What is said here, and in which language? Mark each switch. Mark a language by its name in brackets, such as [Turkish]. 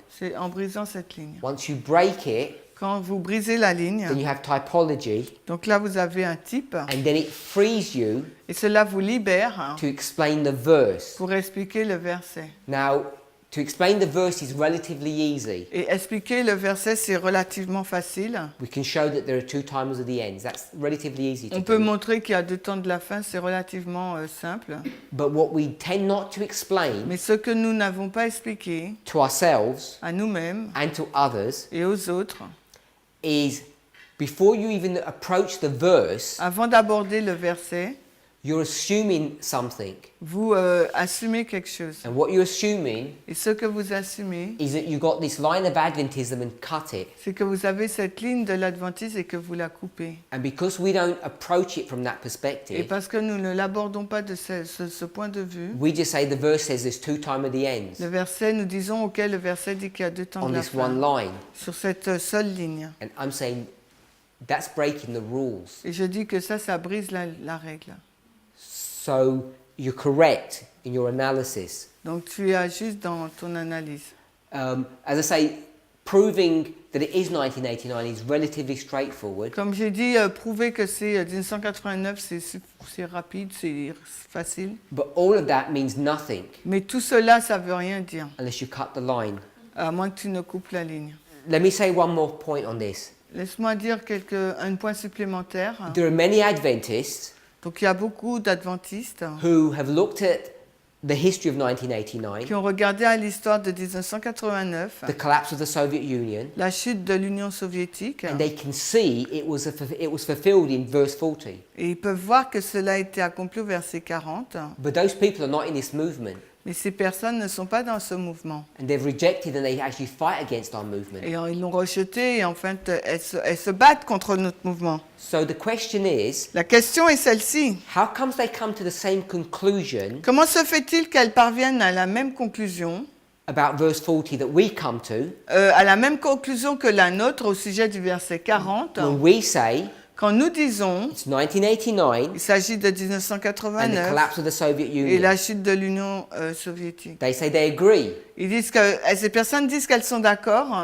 [French] c'est en brisant cette ligne. [English] Once you break it, [French] Quand vous brisez la ligne, [English] then you have typology, [French] donc là vous avez un type, [English] and then it frees you [French] et cela vous libère [English] to explain the verse. [French] pour expliquer le verset. [English] Now, to explain the verse is relatively easy. [French] Et expliquer le verset, c'est relativement facile. [English] We can show that there are two timers of the ends. That's relatively easy to [French] On peut [English] do. [French] montrer qu'il y a deux temps de la fin, c'est relativement simple. [English] But what we tend not to explain [French] Mais ce que nous n'avons pas expliqué [English] to ourselves [French] à nous-mêmes [English] and to others [French] et aux autres, [English] is before you even approach the verse, [French] avant d'aborder le verset, [English] you're assuming something. [French] vous assumez quelque chose. [English] And what you're assuming [French] Et ce que vous assumez, [English] is that you got this line of Adventism and cut it. [French] c'est que vous avez cette ligne de l'adventisme et que vous la coupez. [English] And because we don't approach it from that [French] Et [English] perspective, [French] parce que nous ne l'abordons pas de ce point de vue, [English] we just say the verse says there's two time of the ends [French] le verset, nous disons auquel le verset dit qu'il y a deux temps [English] on [French] de la [English] this one [French] fin, [English] line. [French] sur cette seule ligne. [English] And I'm saying that's breaking the rules. [French] Et je dis que ça brise la règle. [English] So you're correct in your analysis. [French] Donc tu es juste dans ton analyse. [English] As I say, proving that it is 1989 is relatively straightforward. [French] Comme j'ai dit, prouver que c'est 1989, c'est rapide, c'est facile. [English] But all of that means nothing [French] Mais tout cela, ça veut rien dire, [English] unless you cut the line. [French] à moins que tu ne coupes la ligne. [English] Let me say one more point on this. [French] Laisse-moi dire un point supplémentaire. [English] There are many Adventists [French] Donc il y a beaucoup d'adventistes [English] who have looked at the history of 1989, [French] qui ont regardé à l'histoire de 1989, [English] the collapse of the Soviet Union, [French] la chute de l'Union soviétique, [English] and they can see it was fulfilled in verse 40. [French] et ils peuvent voir que cela a été accompli au verset 40. [English] But those people are not in this movement. [French] Mais ces personnes ne sont pas dans ce mouvement. [English] And they've rejected and they actually fight against our movement. [French] Et ils l'ont rejeté et en fait, elles se battent contre notre mouvement. [English] So the question is, [French] La question est celle-ci. [English] how comes they come to the same conclusion [French] Comment se fait-il qu'elles parviennent à la même conclusion, [English] about verse 40 that we come to, [French] à la même conclusion que la nôtre au sujet du verset 40, [English] when we say [French] quand nous disons [English] it's 1989 [French] il s'agit de [English] and the [French] 1989 [English] collapse of the Soviet [French] et [English] Union? [French] la chute de l'Union soviétique. [English] They say they agree, [French] Ils disent que ces personnes disent qu'elles sont d'accord,